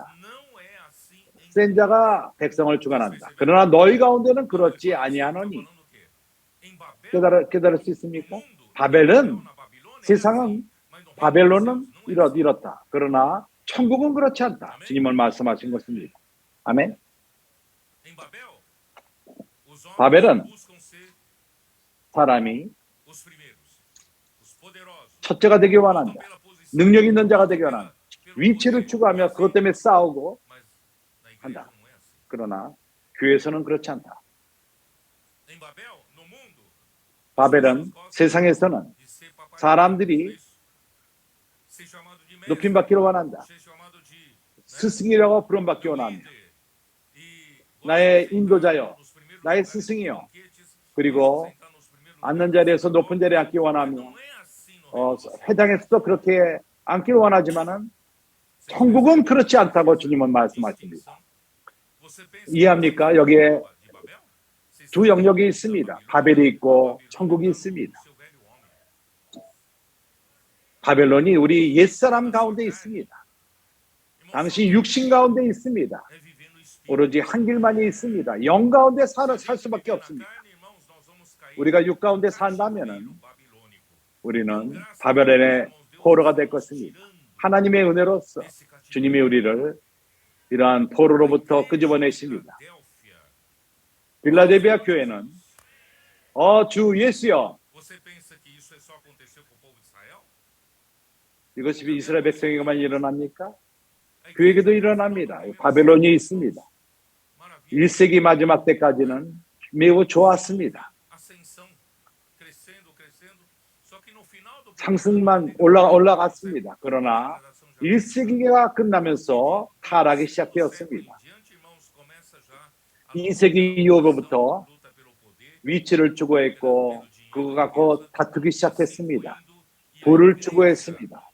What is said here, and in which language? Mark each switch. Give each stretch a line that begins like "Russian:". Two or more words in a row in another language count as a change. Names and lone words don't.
Korean: 센 자가 백성을 주관한다. 그러나 너희 가운데는 그렇지 아니하노니. 깨달을 수 있습니까? 세상은 바벨론은 이렇다. 그러나 천국은 그렇지 않다. 주님은 말씀하신 것입니다. 아멘.
Portuguese: Em Babel, os homens
Korean: 바벨은
Portuguese: buscam ser
Korean: 사람이
Portuguese: os primeiros, os poderosos.
Korean: 첫째가 되기
Portuguese: Lutam
Korean: 원한다.
Portuguese: pela posição,
Korean: 능력 있는 자가 되기
Portuguese: lutam
Korean: 원한다.
Portuguese: pelo
Korean: 위치를
Portuguese: poder.
Korean: 추구하며
Portuguese: É assim.
Korean: 그것 때문에 싸우고
Portuguese: Mas na igreja
Korean: 한다.
Portuguese: não é assim.
Korean: 그러나 교회에서는 그렇지 않다.
Portuguese: Em Babel, no mundo, as pessoas
Korean: 바벨은
Portuguese: gostam
Korean: 세상에서는
Portuguese: de ser papai,
Korean: 사람들이
Portuguese: ser chamado de mestre,
Korean: 높임받기를 원한다.
Portuguese: ser chamado de, né,
Korean: 스승이라고 부름받기
Portuguese: meu
Korean: 원합니다.
Portuguese: líder. E
Korean: 나의
Portuguese: gostam de
Korean: 인도자여,
Portuguese: sentar nos primeiros
Korean: 나의
Portuguese: lugares dos
Korean: 스승이여.
Portuguese: banquetes,
Korean: 그리고
Portuguese: gostam de sentar nos primeiros
Korean: 앉는
Portuguese: lugares
Korean: 자리에서
Portuguese: das
Korean: 높은 자리에 앉기
Portuguese: sinagogas.
Korean: 원하며
Portuguese: Não é assim no reino dos céus.
Korean: 회당에서도 그렇게 앉기를 원하지만은
Portuguese: Vocês
Korean: 천국은
Portuguese: percebem
Korean: 그렇지
Portuguese: essa
Korean: 않다고 주님은 말씀하십니다.
Portuguese: distinção? Você pensa
Korean: 이해합니까?
Portuguese: que
Korean: 여기에
Portuguese: de Babel? Vocês
Korean: 두
Portuguese: sabem
Korean: 영역이
Portuguese: da
Korean: 있습니다.
Portuguese: Babilônia?
Korean: 바벨이
Portuguese: A
Korean: 있고
Portuguese: Babilônia
Korean: 천국이
Portuguese: está no
Korean: 있습니다.
Portuguese: seu velho homem.
Korean: 바벨론이 우리 옛사람
Portuguese: Na sua
Korean: 가운데
Portuguese: carne.
Korean: 있습니다.
Portuguese: Irmão,
Korean: 당신
Portuguese: só
Korean: 육신 가운데 있습니다.
Portuguese: é viver no espírito.
Korean: 오로지 한 길만이 있습니다. 영 가운데
Portuguese: Se a
Korean: 살
Portuguese: gente
Korean: 수밖에
Portuguese: viver na 없습니다. carne, irmãos, nós vamos cair
Korean: 우리가 육 가운데
Portuguese: no cativeiro
Korean: 산다면은
Portuguese: babilônico.
Korean: 우리는
Portuguese: Graças a Deus,
Korean: 바벨론의
Portuguese: irmãos, Deus
Korean: 포로가
Portuguese: está
Korean: 될
Portuguese: nos
Korean: 것입니다.
Portuguese: tirando
Korean: 하나님의 은혜로서
Portuguese: desse cativeiro.
Korean: 주님이 우리를 이러한 포로로부터 끄집어내십니다. 빌라델비아 교회는 주 예수여,
Portuguese: Você pensa que isso só aconteceu com o povo de Israel?
Korean: 이것이 이스라엘 백성에게만 일어납니까?
Portuguese: A
Korean: 교회에게도
Portuguese: igreja,
Korean: 일어납니다. 바벨론이 있습니다.
Portuguese: maravilha.
Korean: 1세기 마지막 때까지는 매우 좋았습니다.
Portuguese: Ascensão, crescendo, crescendo. Só que no final do
Korean: 상승만 올라갔습니다. 그러나 1세기가 끝나면서 타락이 시작되었습니다. 2세기 이후부터 위치를 추구했고 그거 갖고 다투기 시작했습니다. 부를 추구했습니다.